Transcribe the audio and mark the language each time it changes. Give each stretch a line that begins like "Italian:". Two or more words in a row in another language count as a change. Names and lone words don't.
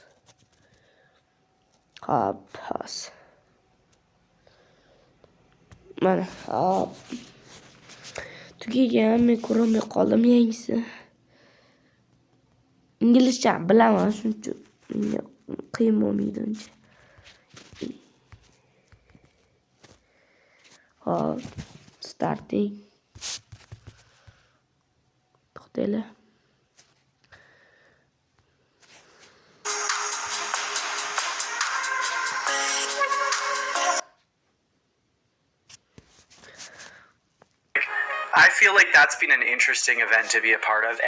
Uzbek: Hop, hozir. Mana, hop. Tugagan, men ko'rmay qoldim yangisi. Inglizcha bilaman, shuning uchun qiyin bo'lmaydi uncha. Hop,
English: starting.
Uzbek: To'xtaylar.
English: I feel like that's been an interesting event to be a part of.